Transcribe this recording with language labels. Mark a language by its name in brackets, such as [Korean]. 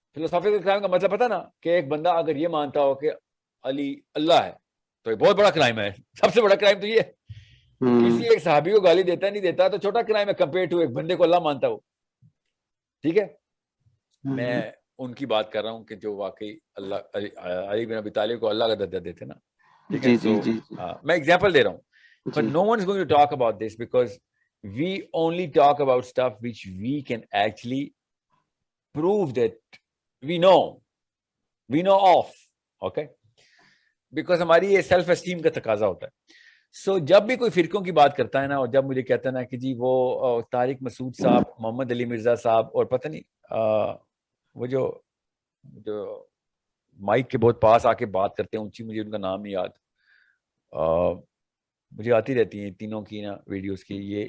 [Urdu] Philosophical crime کا مطلب پتا نا, کہ ایک بندہ اگر یہ مانتا ہو کہ علی اللہ ہے تو یہ بہت بڑا کرائم ہے. سب سے بڑا کرائم تو یہ ہے. کسی ایک صحابی کو گالی دیتا نہیں دیتا تو چھوٹا کرائم ہے کمپیئر ٹو ایک بندے کو اللہ مانتا ہو. ٹھیک ہے, میں ان کی بات کر رہا ہوں کہ جو واقعی اللہ علی بن ابی طالب کو اللہ کا درجہ دیتے نا. ٹھیک ہے, سو میں ایگزامپل دے رہا ہوں, [English] but no one is going to talk about this because we only talk about stuff which we can actually prove that we know of. Okay, because [Urdu] ہماری یہ سیلف اسٹیم کا تقاضا ہوتا ہے. سو جب بھی کوئی فرقوں کی بات کرتا ہے نا, اور جب مجھے کہتا ہے نا کہ جی وہ طارق مسعود صاحب, محمد علی مرزا صاحب, اور پتہ نہیں وہ جو مائک کے بہت پاس آ کے بات کرتے ہیں اونچی, مجھے ان کا نام نہیں یاد, مجھے آتی رہتی ہیں تینوں کی نا ویڈیوز کی.